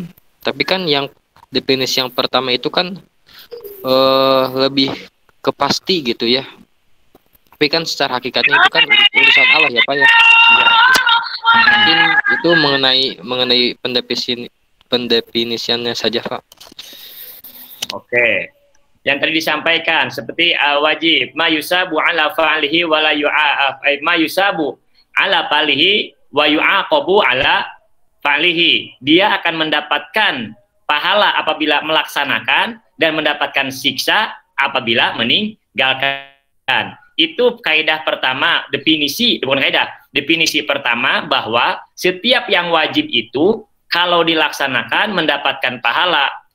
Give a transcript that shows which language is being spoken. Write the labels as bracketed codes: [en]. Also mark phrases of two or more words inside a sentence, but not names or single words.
[id] Tapi kan yang definisi yang pertama itu kan lebih ke pasti gitu ya. Tapi kan secara hakikatnya itu kan urusan Allah ya Pak ya. Mungkin itu mengenai pendefinisiannya saja Pak. Oke. Yang tadi disampaikan seperti wajib [ar] ما يثاب على فعله ولا يعاقب، ما يثاب على فعله ويعاقب على فعله. [id] Dia akan mendapatkan pahala apabila melaksanakan dan mendapatkan siksa apabila meninggalkan. Itu kaidah pertama, definisi pertama bahwa setiap yang wajib itu kalau dilaksanakan mendapatkan pahala.